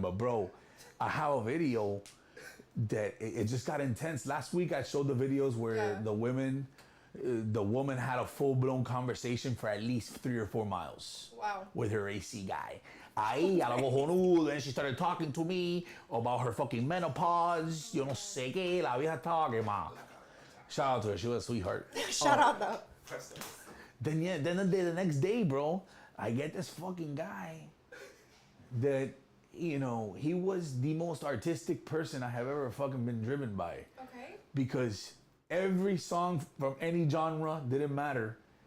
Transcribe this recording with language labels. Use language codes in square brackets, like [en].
[en] But bro, I have a video that it just got intense. Last week I showed the videos where the woman had a full-blown conversation for at least 3 or 4 miles. Wow. With her AC guy. Ahí, a la cojonudo, and she started talking to me about her fucking menopause. [es] Yo no sé qué, la vieja talking, ma. [en] Shout out to her, she was a sweetheart. Shout out, though. Then the next day, bro, I get this fucking guy that, you know, he was the most artistic person I have ever fucking been driven by. Okay. Because every song from any genre didn't matter.